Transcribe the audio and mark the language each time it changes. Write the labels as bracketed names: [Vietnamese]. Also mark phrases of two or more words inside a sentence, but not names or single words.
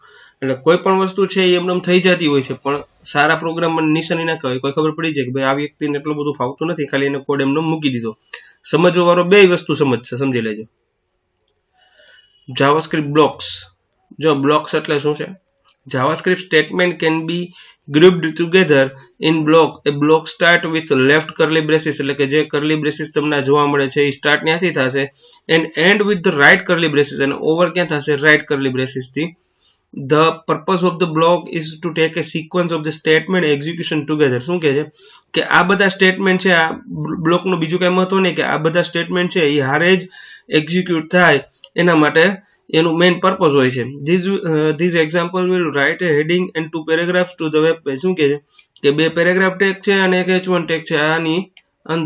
[Gujarati] એટલે કોઈ પણ વસ્તુ છે એ એમને થઈ જતી હોય છે, પણ સારા પ્રોગ્રામમાં નિશાની ના કહેવાય. કોઈ ખબર પડી જાય કે ભાઈ આ વ્યક્તિને એટલું બધું ફાવતું નથી, ખાલી એને કોડ એમને મૂકી દીધો. સમજવા વાળો બે વસ્તુ સમજશે, સમજી લેજો. [English] JavaScript blocks. [Gujarati] જો બ્લોક્સ એટલે શું છે, [English] JavaScript statement can be grouped together in block. A block start with left curly braces, [Gujarati] એટલે કે જે [English] curly braces [Gujarati] તમને જોવા મળે છે એ સ્ટાર્ટ ત્યાંથી થશે, [English] and end with the right curly braces, [Gujarati] અને ઓવર ક્યાં થશે, [English] right curly braces થી. The purpose of the block is to take a sequence of the statement execution together. [Gujarati] શું કહે છે કે આ બધા સ્ટેટમેન્ટ છે, આ બ્લોકનું બીજું કઈ મહત્વ નહીં કે આ બધા સ્ટેટમેન્ટ છે એ હારે જ એક્ઝિક્યુટ થાય, એના માટે એનું [English] main purpose [Gujarati] હોય છે. [English] this example will write a heading and 2 paragraphs to the web page. [Gujarati] શું કહે છે કે 2 [English] paragraph tag [Gujarati] છે અને એક H1 ટેગ છે આની અંદર.